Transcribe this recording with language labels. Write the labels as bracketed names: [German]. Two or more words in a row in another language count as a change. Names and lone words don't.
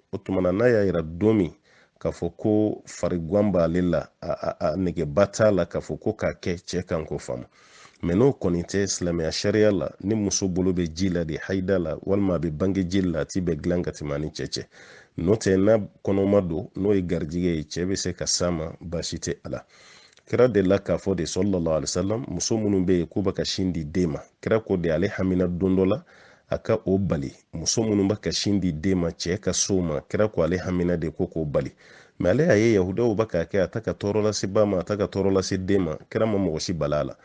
[Bambara] O tuma na n'a y'a yira don min k'a fɔ ko fariguan b'ale la, a negeba t'a la k'a fɔ ko k'a kɛ, cɛ kan k'o faamu. Mɛ n'o kɔni tɛ silamɛya sariya la, ni muso bolo bɛ ji la de, haida la, walima a bɛ bange ji la, a ti bɛ dilan ka tɛmɛ ani cɛ cɛ. N'o tɛ n'a kɔnɔma don, n'o ye garijigɛ ye, cɛ bɛ se ka s'a ma, basi tɛ a la. Kira de la k'a fɔ de [Arabic] صلى الله عليه وسلم, [Bambara] muso minnu bɛ yen k'u bɛ ka sin di den ma, kira ko de ale hamina don dɔ la a ka o bali. Muso minnu bɛ ka sin di den ma, cɛ ka so ma, kira ko ale hamina de ko k'o bali. Mɛ ale y'a ye yahudaw bɛ k'a kɛ, a ta ka tɔɔrɔ lase ba ma, a ta ka tɔɔrɔ lase den ma, kira ma mɔgɔ si bala a la.